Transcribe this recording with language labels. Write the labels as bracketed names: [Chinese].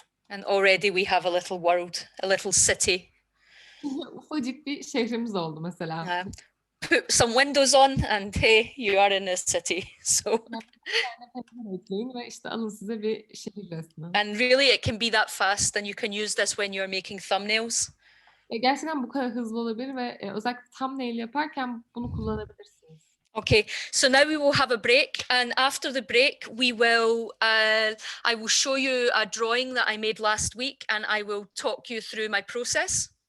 [English] And already we have a little world, a little city. [Turkish] Ufacık bir şehrimiz oldu mesela. [English] Put some windows on and hey, you are in a city. So [Turkish] Ekleyin ve işte alın size bir şehir resmi. [English] and really it can be that fast, and you can use this when you're making thumbnails. [Turkish] Gerçekten bu kadar hızlı olabilir ve özellikle thumbnail yaparken bunu kullanabilirsiniz. [English] Okay, so now we will have a break, and after the break we will I will show you a drawing that I made last week, and I will talk you through my process.